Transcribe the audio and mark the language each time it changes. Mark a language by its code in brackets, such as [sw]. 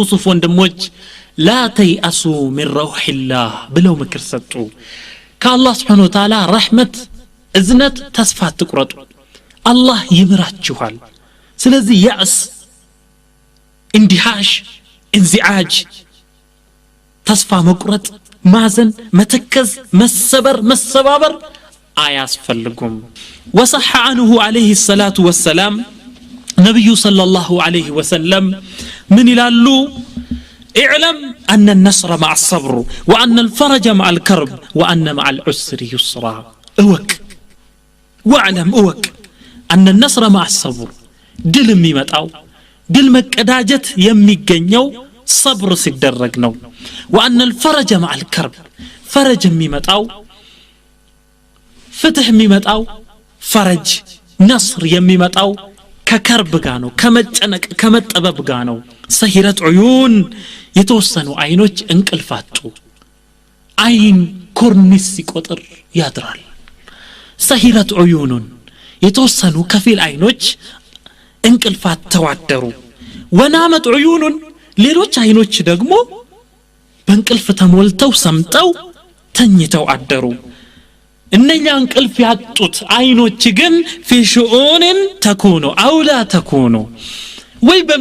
[am] ወንድሞች ላ ተይአሱ ሚን ረውሒላህ ብለው ምክር ሰጡ። ከአላህ Subhanahu Wa Ta'ala ረሕመት እዝነት ተስፋ አትቁረጡ፣ አላህ ይምራችኋል። ስለዚህ ያእስ እንዲሃሽ እንዚዓጅ ተስፋ መቁረጥ ማዘን መተከዝ መሰበር መሰባበር አያስፈልጉም። ወሰሐ [ar] عنه عليه الصلاة والسلام [am] ነብዩ ሰለላሁ ዐለይሂ ወሰለም ምን ይላሉ? [ar] اعلم أن النصر مع الصبر وأن الفرج مع الكرب وأن مع العسر يسرا. اوك واعلم اوك أن النصر مع الصبر [am] ድል የሚመጣው ድል መቀዳጀት የሚገኘው صبر ሲደረግ ነው። [ar] وأن الفرج مع الكرب فرج [am] የሚመጣው ፍትህ የሚመጣው ፈረጅ ነስር የሚመጣው ከከርብ ጋር ነው ከመጨነቅ ከመጠበብ ጋር ነው ሰሂረት ዑዩን የተወሰኑ አይኖች እንቅልፋጡ አይን ኮርኒስ ሲቆጥር ያድራል ሰሂረት ዑዩኑን የተወሰኑ ከፊል አይኖች እንቅልፋት ተዋደሩ ወናመት ዑዩኑን ሌሎች አይኖች ደግሞ በእንቅልፍ ተሞልተው ሰምጠው ተኝተው አደሩ እነኛ እንቅልፍ ያጡት አይኖች ግን [ar] في شؤون تكون او لا تكون [am] ወይ